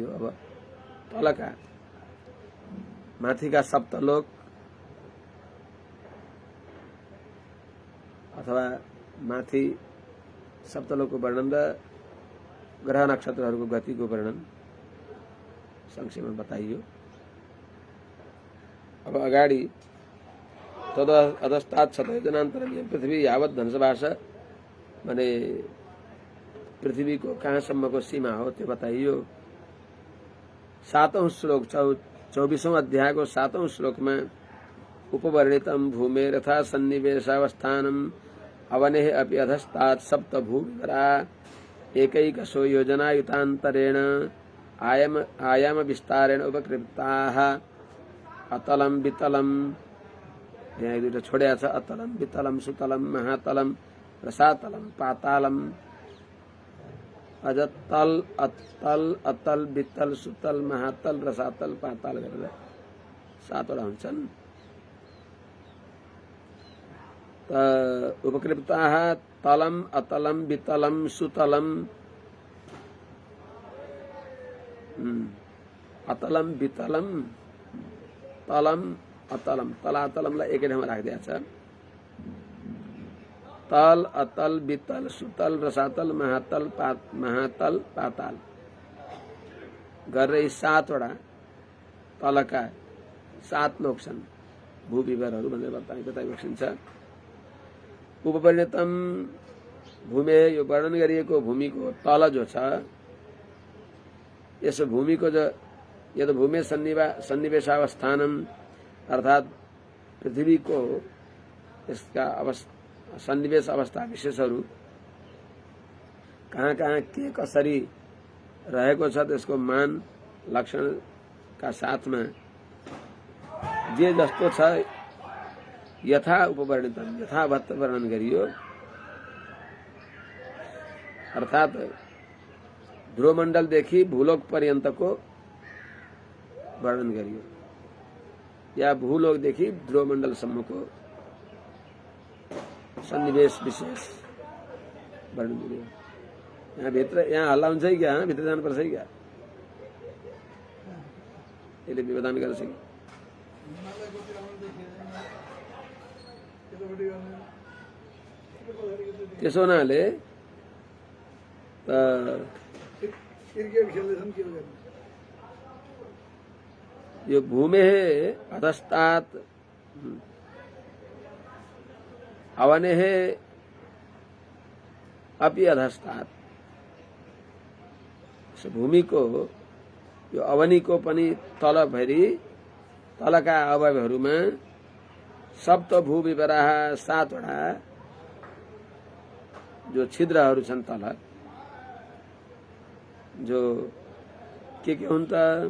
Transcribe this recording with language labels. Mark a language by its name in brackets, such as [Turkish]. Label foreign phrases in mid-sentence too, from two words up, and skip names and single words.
[Nepali] अब तलका माथिका सप्तलोक अथवा माथि सप्तलोकको वर्णन र ग्रह नक्षत्रहरूको गतिको वर्णन संक्षेपमा बताइयो। अब अगाडि [Sanskrit] तद अधस्तात् शतयोजनान्तरं पृथ्वी यावत् [Nepali] धनुषवास भने पृथ्वीको कहाँसम्मको सीमा हो त्यो बताइयो। 7औं श्लोक 24औं अध्यायको 7औं श्लोकमा [Sanskrit] उपवर्णितम भूमेर यथा सन्निवेशावस्थानम अवनेः अपि अधस्तात् सप्त भूविवरा एकैकशो योजनायुतान्तरेण आयाम विस्तारेण उपकृताः अतलम वितलम, [Nepali] यहाँ एक दुईटा छोड्या छ। [Sanskrit] अतलम वितलम सुतलम महातलम रसातलम पातालम, [Nepali] अझ तल अतल अतल वितल सुतल महातल रसातल पाताल गरेर 7वटा हुन्छन्। [Sanskrit] उपकृताः तलम अतलम वितलम सुतलम, अतलम वितलम तलम अतलम, [Nepali] तलातलमलाई एकै ठाउँमा राखिदिएको छ। तल अतल वितल सुतल रसातल महातल पाताल गरेर 7वटा तलका 7 लोक छन्। भूविवरहरू भनेर बताइबक्सिन्छ। [Sanskrit] उपपरिणतम भूमे, [Nepali] यो वर्णन गरिएको भूमिको तल जो छ, यस भूमिको जो [Sanskrit] यद भूमे सन्निवेशावस्थानम [Nepali] अर्थात पृथ्वीको यसका सन्निवेश अवस्था विशेषहरू कहाँ कहाँ के कसरी रहेको छ त्यसको मान लक्षणका साथमा जे जस्तो छ [Sanskrit] यथा उपवर्णितम [Nepali] यथावत् वर्णन गरियो। अर्थात ध्रुवमण्डलदेखि भूलोक पर्यन्तको वर्णन गरियो या भूलोकदेखि ध्रुवमण्डलसम्मको सन्निवेश विशेष वर्णन गरियो। यहाँ भित्र यहाँ हल्ला हुन्छ कि क्या? भित्र जानुपर्छ कि क्या? यसले व्यवधान गर्छ कि? त्यसो हुनाले यो [Sanskrit] भूमे अधस्तात् अवनेः अपि अधस्तात्, [Nepali] भूमिको यो अवनीको पनि तल भरि तलका अवयवहरूमा [Sanskrit] सप्त भूविवराः [Nepali] 7वटा जो छिद्रहरू छन् तल, जो के हुन् त?